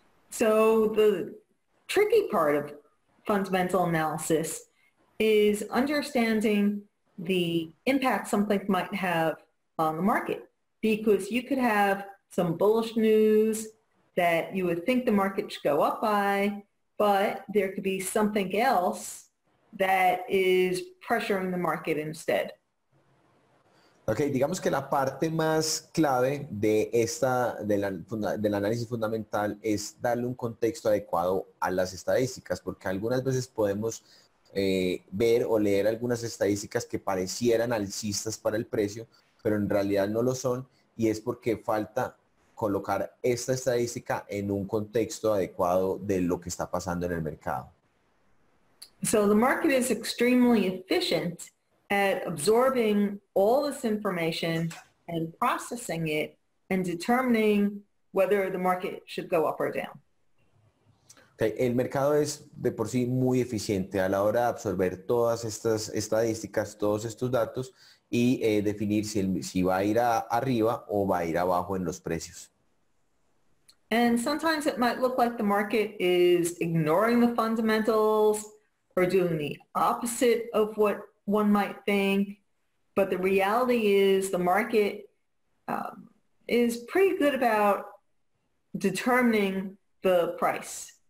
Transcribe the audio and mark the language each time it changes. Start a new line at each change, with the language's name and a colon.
English: So the tricky part of fundamental analysis is understanding the impact something might have on the market, because you could have some bullish news that you would think the market should go up by, but there could be something else that is pressuring the market instead.
Spanish: Ok, digamos que la parte más clave del análisis fundamental es darle un contexto adecuado a las estadísticas, porque algunas veces podemos ver o leer algunas estadísticas que parecieran alcistas para el precio, pero en realidad no lo son, y es porque falta colocar esta estadística en un contexto adecuado de lo que está pasando en el mercado.
English: So the market is extremely efficient at absorbing all this information and processing it and determining whether the market should go up or down. Okay.
Spanish: El mercado es de por sí muy eficiente a la hora de absorber todas estas estadísticas, todos estos datos y definir si va a ir arriba o va a ir abajo en los precios.
English: And sometimes it might look like the market is ignoring the fundamentals or doing the opposite of what one might think. But the reality is the market is pretty good about determining the price.